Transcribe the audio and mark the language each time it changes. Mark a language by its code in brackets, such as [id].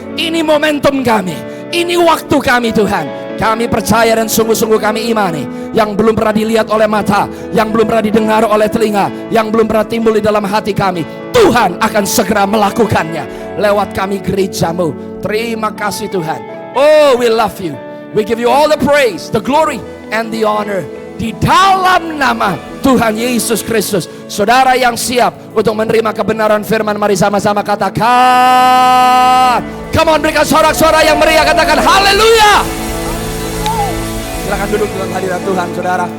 [id] Ini momentum kami. Ini waktu kami Tuhan. Kami percaya dan sungguh-sungguh kami imani. Yang belum pernah dilihat oleh mata, yang belum pernah didengar oleh telinga, yang belum pernah timbul di dalam hati kami, Tuhan akan segera melakukannya lewat kami gerejamu. Terima kasih Tuhan. [en] Oh, we love you. We give you all the praise, the glory, and the honor. [id] Di dalam nama Tuhan Yesus Kristus. Saudara yang siap untuk menerima kebenaran firman, mari sama-sama katakan. [en] Come on, [id] berikan sorak-sorai yang meriah, katakan haleluya. Silakan duduk dalam hadirat Tuhan saudara.